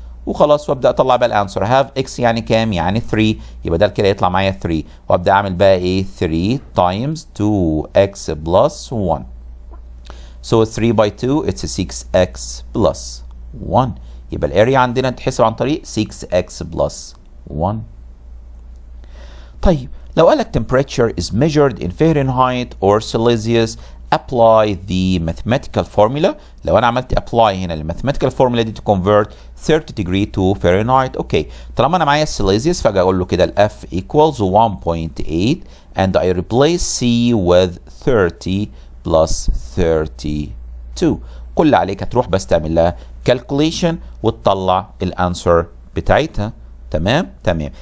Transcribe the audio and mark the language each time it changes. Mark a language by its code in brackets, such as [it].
[ar] وخلاص وابدا اطلع بقى الانسر. هاف اكس يعني كام؟ يعني 3، يبقى ده كده يطلع معايا 3. وابدا اعمل بقى ايه؟ 3 تايمز 2x بلس 1. [en] So 3 by 2 it's 6x plus 1. [ar] يبقى الاريا عندنا تحسب عن طريق [en] 6x plus 1. [ar] طيب لو قال لك [en] temperature is measured in Fahrenheit or Celsius apply the mathematical formula. [ar] لو انا عملت [en] apply [ar] هنا للماثيماتيكال [en] formula دي to convert 30 degree to Fahrenheit. [ar] اوكي طالما انا معايا السيليزيوس فاجي اقول له كده [en] ال F equals 1.8 and I replace C with 30 plus 32. [ar] كل اللي عليك هتروح بس تعمل لها calculation وتطلع الانسر بتاعتها. تمام تمام.